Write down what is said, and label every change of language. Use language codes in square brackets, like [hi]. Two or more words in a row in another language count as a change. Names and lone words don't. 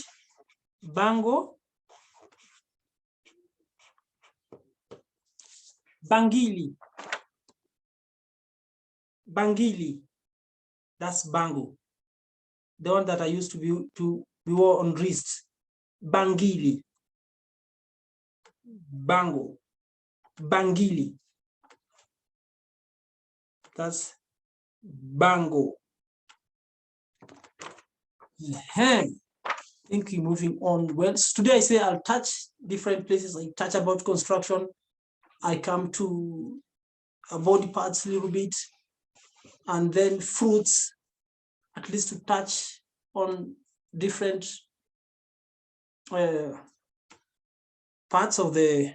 [sw] Bango. Bangili. Bangili. [en] That's bangle. The one that I used to be wore on wrist. [sw] Bangili. Bango. Bangili. [en] That's bango. I think we're moving on well. So today I say I'll touch different places. I touch about construction. I come to body parts a little bit, and then fruits, at least to touch on different parts of the.